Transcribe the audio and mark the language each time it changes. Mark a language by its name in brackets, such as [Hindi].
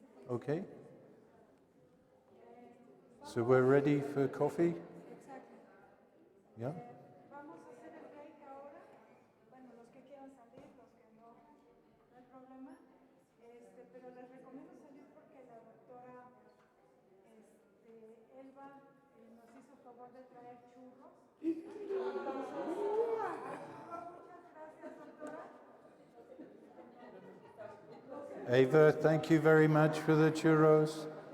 [English] Okay. So we're ready for coffee? [Spanish] Exacto. [English] Yeah? [Spanish] Vamos a hacer el break ahora. Bueno, los que quieran salir, los que no, no hay problema. Pero les recomiendo salir porque la doctora Elba nos hizo el favor de traer churros. Entonces, muchas gracias, doctora. [English] Ava, thank you very much for the churros.